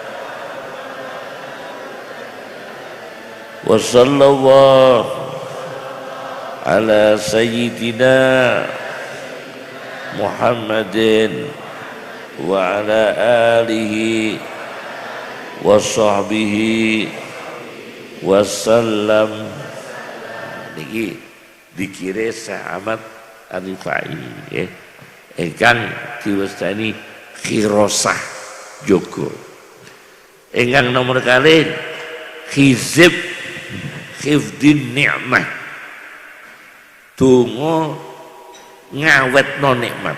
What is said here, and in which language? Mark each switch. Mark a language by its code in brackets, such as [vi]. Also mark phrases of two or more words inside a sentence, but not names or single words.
[ar] وصلى الله على سيدنا محمد وعلى آله وصحبه وسلم. [jv] Niki dikire Ahmad Arifai ingkang diwastani khirosah jogo. Ingkang nomor kali [ar] حزب حفظ النعمة, [jv] donga ngawetno nikmat.